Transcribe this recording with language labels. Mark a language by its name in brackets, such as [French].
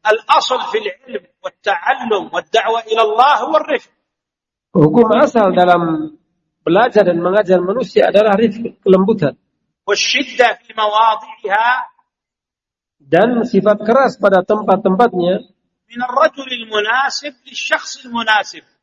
[Arabic] الأصل في العلم والتعلم والدعوة إلى الله هو الرفق. [Indonesian] Hukum asal dalam belajar dan mengajar manusia adalah rifq, kelembutan. [Arabic] والشدة في مواضعها. [Indonesian] Dan sifat keras pada tempat-tempatnya. [Arabic] من الرجل المناسب للشخص المناسب.